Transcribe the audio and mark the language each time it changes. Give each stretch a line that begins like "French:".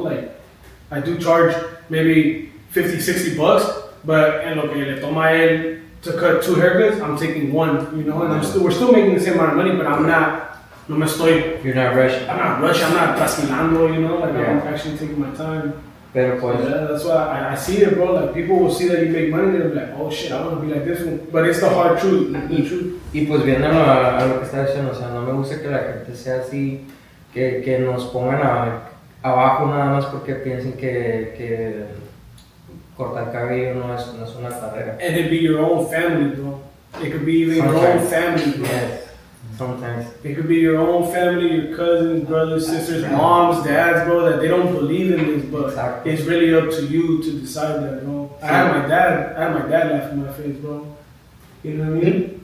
English: Like, I do charge maybe $50, $60, but
Spanish: en lo que le toma él
English: to cut 2 haircuts, I'm taking 1, you know? And we're still making the same amount of money, but I'm not,
Spanish: no me estoy,
English: You're not rushing. I'm not rushing, I'm not trasquilando, you know? Like, I'm actually taking my time. Better point. Yeah, that's why I see it, bro. Like, people will see that you make money, they'll be like, oh shit, I want to be like this one. But it's the hard truth, the truth.
Spanish: Y pues viéndolo a lo que está diciendo, o sea, no me gusta que la gente sea así, que nos pongan abajo nada más porque piensen que cortar cabello no es una carrera.
English: And it'd be your own family, bro. It could be even your own family, bro. Yes, sometimes. It could be your own family, your cousins, brothers, sisters, moms, dads, bro, that they don't believe in this, but Exactly. it's really up to you to decide that, bro. I had my dad laugh in my face, bro. You know what I mean?